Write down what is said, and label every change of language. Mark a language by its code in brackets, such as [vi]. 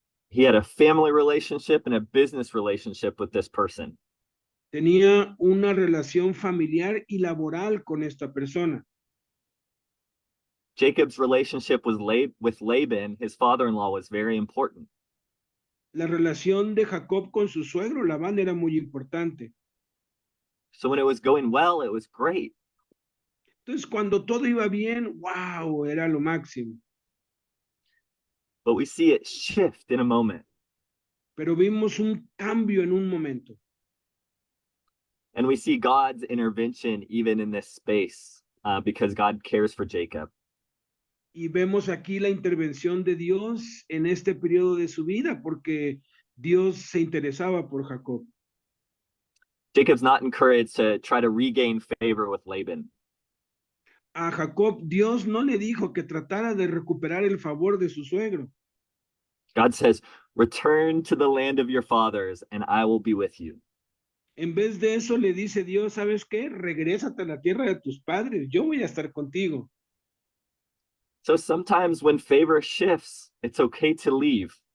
[en] He had a family relationship and a business relationship with this person. [es] Tenía una relación familiar y laboral con esta persona. [en] Jacob's relationship with Laban, his father-in-law, was very important. [es] La relación de Jacob con su suegro Labán era muy importante. [en] So when it was going well, it was great. [es] Entonces, cuando todo iba bien, wow, era lo máximo. [en] But we see it shift in a moment. [es] Pero vimos un cambio en un momento. [en] And we see God's intervention even in this space because God cares for Jacob. [es] Y vemos aquí la intervención de Dios en este periodo de su vida, porque Dios se interesaba por Jacob. [en] Jacob's not encouraged to try to regain favor with Laban. [es] A Jacob, Dios no le dijo que tratara de recuperar el favor de su suegro. [en] God says, return to the land of your fathers and I will be with you. [es] En vez de eso le dice Dios, ¿sabes qué? Regrésate a la tierra de tus padres, yo voy a estar contigo. [en] So sometimes when favor shifts, it's okay to leave.